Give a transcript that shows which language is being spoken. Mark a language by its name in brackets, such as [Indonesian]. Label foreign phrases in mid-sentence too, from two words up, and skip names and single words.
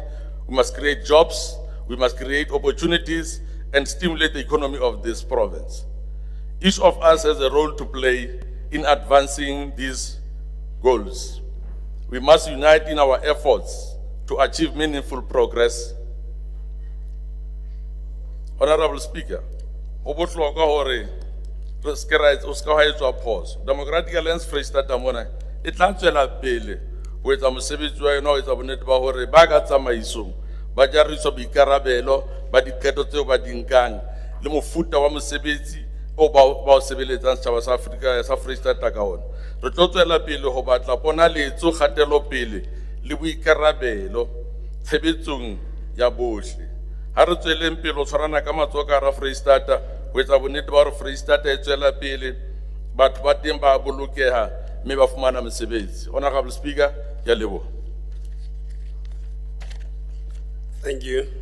[English] We must create jobs, we must create opportunities and stimulate the economy of this province. Each of us has a role to play in advancing these goals. We must unite in our efforts to achieve meaningful progress. Honorable Speaker, [Southern Sotho] Democratic Alliance Freestata mona e tla tswela pele ho etsa mosebetsi wa yona ho etsa bonnete ba hore ba ka tsamaisong ba jariswa boikarabelo ba diqeto tseo ba di nkang le mofuta wa mosebetsi o ba o sebeletsang setjhaba sa Afrika sa Freestata ka ona. Re tlo tswela pele ho batla ponaletso, kgatelo pele le boikarabelo tshebetsong ya bohle. Ha re tsweleng pele ho tshwarana ka matsoho ka hara Freestata ho etsa bonnete ba hore Freestata e tswela pele, batho ba teng ba bolokeha mme ba fumana mosebetsi. [English] Honorable Speaker, [Southern Sotho] ke a leboha. [English] Thank you.